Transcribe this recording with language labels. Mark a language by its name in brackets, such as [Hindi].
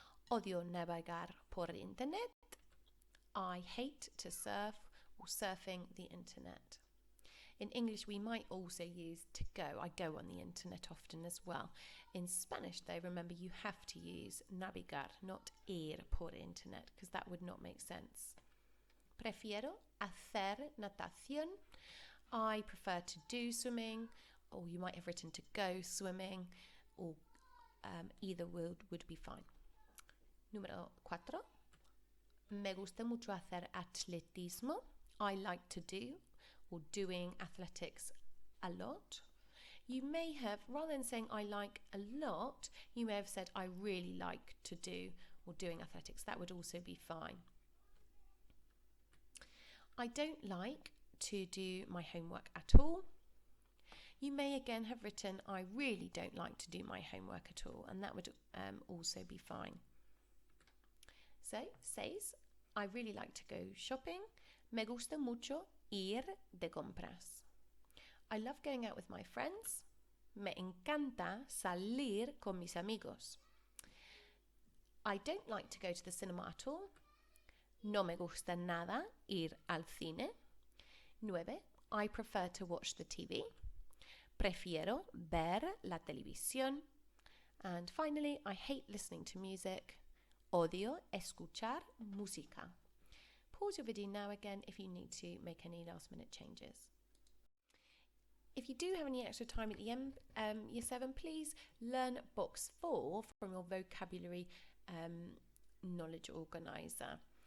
[Spanish] Odio navegar por internet. [English] I hate to surf or surfing the internet. In English, we might also use to go. I go on the internet often as well. In Spanish, though, remember you have to use navegar, not ir por internet, because that would not make sense. [Spanish] Prefiero hacer natación. [English] I prefer to do swimming, or you might have written to go swimming, or either would be fine. [Spanish] Número 4. Me gusta mucho hacer atletismo. [English] I like to do or doing athletics a lot. You may have, rather than saying I like a lot, you may have said I really like to do or doing athletics. That would also be fine. I don't like to do my homework at all. You may again have written, I really don't like to do my homework at all, and that would also be fine. So, says, I really like to go shopping. [Spanish] Me gusta mucho ir de compras. [English] I love going out with my friends. [Spanish] Me encanta salir con mis amigos. [English] I don't like to go to the cinema at all. [Spanish] No me gusta nada ir al cine. 9. [English] I prefer to watch the TV. [Spanish] Prefiero ver la televisión. [English] And finally, I hate listening to music. [Spanish] Odio escuchar música. [English] Pause your video now again if you need to make any last minute changes. If you do have any extra time at the end, Year 7, please learn box 4 from your vocabulary knowledge organizer.